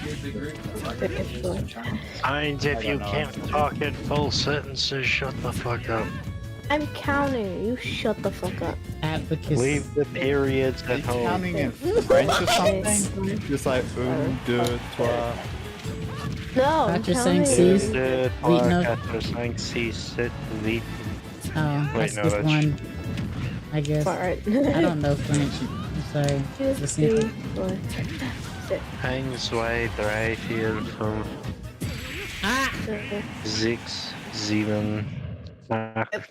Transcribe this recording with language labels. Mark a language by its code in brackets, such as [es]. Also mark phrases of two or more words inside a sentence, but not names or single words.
[en] Signs if you can't talk in full sentences, shut the fuck up. I'm counting. You shut the fuck up. Advocacy. Leave the periods Are at you home. counting in French or something? Just like 1, 2, 3. No, I'm Patrick counting. saying C's. De, Wait, trois, no. [fr] quatre, cinq, six, sept, huit. [en] Oh, Wait, that's no, just that's- one. I guess. Alright. I don't know French. I'm sorry. 2, Let's 3, see. 4, 6, 1, 2, 3, 4, 5, Ah! 6, 7, 8,